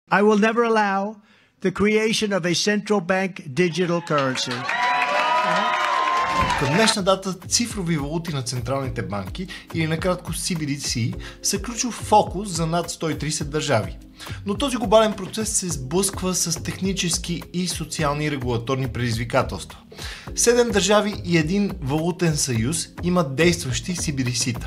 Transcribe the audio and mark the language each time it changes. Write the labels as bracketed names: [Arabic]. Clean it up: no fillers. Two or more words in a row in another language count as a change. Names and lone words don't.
[English] I will never allow the creation of a central bank digital currency. [Bulgarian] Към днешна дата цифрови валути на централните банки, или накратко CBDC, са ключов фокус за над 130 държави. Но този глобален процес се сблъсква с технически и социални регулаторни предизвикателства. 7 държави и един валутен съюз имат действащи CBDC-та.